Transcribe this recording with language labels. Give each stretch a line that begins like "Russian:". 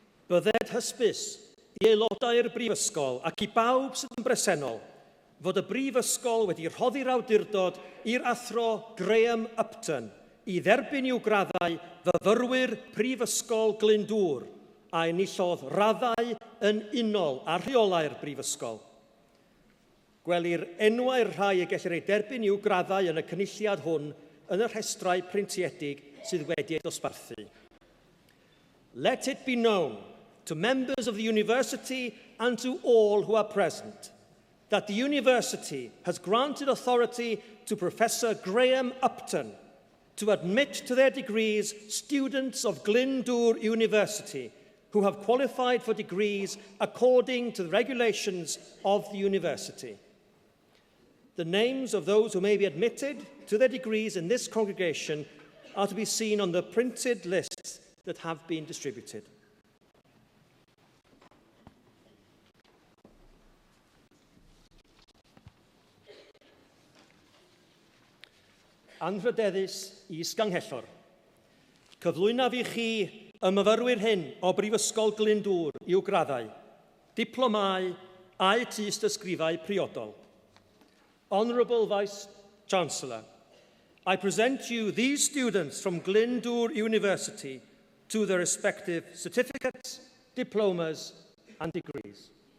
Welsh: Bydded hysbys i aelodau'r Brifysgol ac i bawb sydd yn bresennol fod y Brifysgol wedi rhoddi'r awdurdod i'r athro Graham Upton i dderbyn i'w graddau fyfyrwyr Prifysgol Glyndŵr a enillodd raddau yn unol a rheolau'r Brifysgol. Gwelir enwau'r rhai y gellir ei derbyn i'w graddau yn y cynulliad hwn yn y rhestrau preintiedig sydd wedi ei dosbarthu.
English: Let it be known to members of the university and to all who are present that the university has granted authority to Professor Graham Upton to admit to their degrees students of Glyndŵr University who have qualified for degrees according to the regulations of the university. The names of those who may be admitted to their degrees in this congregation are to be seen on the printed lists that have been distributed.
Welsh: Anrhydeddus is Ganghellor. Cyflwynaf I chi y myfyrwyr hyn o Brifysgol Glyndŵr i'w graddau, diplomau a'i tyst ysgrifau priodol.
English: Honourable Vice-Chancellor, I present you these students from Glyndŵr University to their respective certificates, diplomas and degrees.